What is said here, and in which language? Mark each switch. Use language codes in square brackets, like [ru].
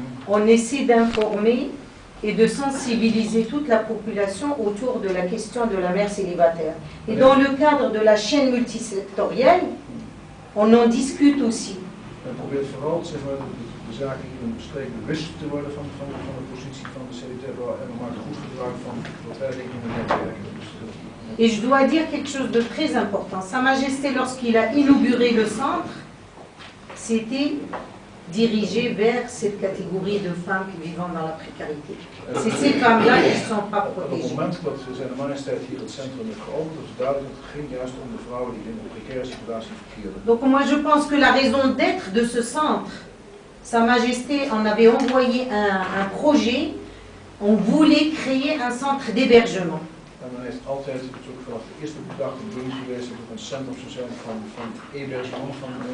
[fr] on essaie d'informer et de sensibiliser toute la population autour de la question de la mère célibataire. Et dans le cadre de la chaîne multisectorielle, on en discute aussi. [nl] Men probeert vooral zeg maar, de zaken die we bespreken bewust te worden van de positie van de celibataire vrouw en we maken goed gebruik van wat wij denken in de netwerken. [fr] Et je dois dire quelque chose de très important. Sa Majesté, lorsqu'il a inauguré le centre, c'était dirigé vers cette catégorie de femmes qui vivent dans la précarité. C'est ces femmes-là qui ne sont pas [nl] Op het [fr] protégées. [nl] moment dat zijn majesteit hier het centrum heeft geopend, is duidelijk dat het ging juist om de vrouwen die in een precaire situatie verkeerden. [fr] Donc moi je pense que la raison d'être de ce centre, Sa Majesté en avait envoyé un projet, on voulait créer un centre d'hébergement. [nl] En men heeft altijd, het is ook vanaf de eerste dag de bedoeling geweest dat het een centrum zou zijn van hébergement, van